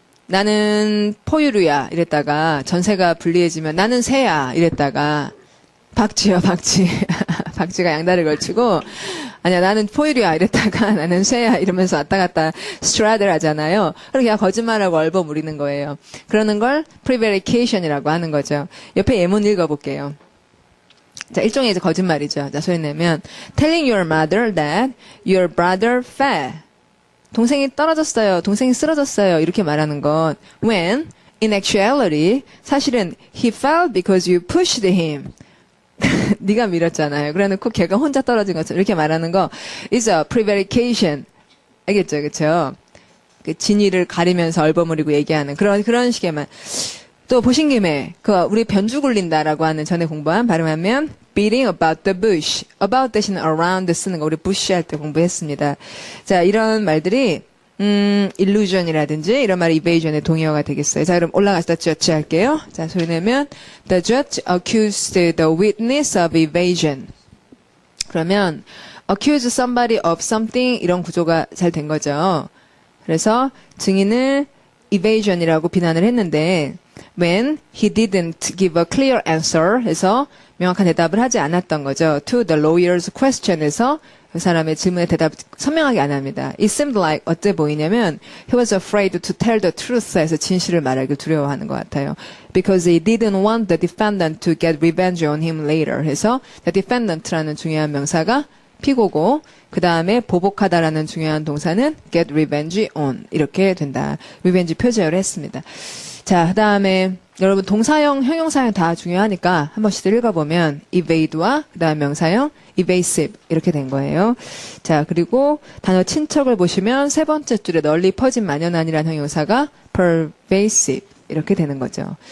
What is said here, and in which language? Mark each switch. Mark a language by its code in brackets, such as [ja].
[ko] 나는 포유류야 이랬다가 전세가 불리해지면 나는 새야 이랬다가 박쥐요 박쥐 박쥐가 양다리 걸치고 아니야 나는 포유류야 이랬다가 나는 새야 이러면서 왔다 갔다 straddle 하잖아요. 그렇게 그냥 거짓말하고 얼버무리는 거예요. 그러는 걸 prevarication이라고 하는 거죠. 옆에 예문 읽어볼게요. 자, 일종의 이제 거짓말이죠. 자, 소리 내면 [en] telling your mother that your brother fell. [ko] 동생이 떨어졌어요. 동생이 쓰러졌어요. 이렇게 말하는 건 [en] when in actuality [ko] 사실은 [en] he fell because you pushed him. [ko] 네가 밀었잖아요. 그래놓고 걔가 혼자 떨어진 것처럼 이렇게 말하는 거 [en] is a prevarication. [ko] 알겠죠? 그쵸? 그 진위를 가리면서 얼버무리고 얘기하는 그런 식의만. 또 보신 김에 우리 변주 굴린다라고 하는 전에 공부한 발음하면 [en] beating about the bush. [ko] about 대신에 around 쓰는 거 우리 bush 할 때 공부했습니다. 자, 이런 말들이 illusion이라든지 이런 말이 evasion의 동의어가 되겠어요. 자, 그럼 올라가서 judge 할게요. 자, 소리 내면 [en] the judge accused the witness of evasion. [ko] 그러면 [en] accuse somebody of something [ko] 이런 구조가 잘 된 거죠. 그래서 증인을 evasion이라고 비난을 했는데 [en] when he didn't give a clear answer [ko] 해서 명확한 대답을 하지 않았던 거죠. [en] to the lawyer's question [ko] 에서 그 사람의 질문에 대답 선명하게 안 합니다. [en] It seemed like [ko] 어때 보이냐면 [en] he was afraid to tell the truth [ko] 해서 진실을 말하길 두려워하는 것 같아요. [en] Because he didn't want the defendant to get revenge on him later [ko] 해서 [en] the defendant [ko] 라는 중요한 명사가 피고고 그 다음에 보복하다라는 중요한 동사는 [en] get revenge on [ko] 이렇게 된다. revenge 표제어를 했습니다. 자, 그 다음에 여러분 동사형, 형용사형 다 중요하니까 한 번씩 읽어보면 evade와 그 다음 명사형 evasive 이렇게 된 거예요. 자, 그리고 단어 친척을 보시면 세 번째 줄에 널리 퍼진 만연한이라는 형용사가 pervasive 이렇게 되는 거죠.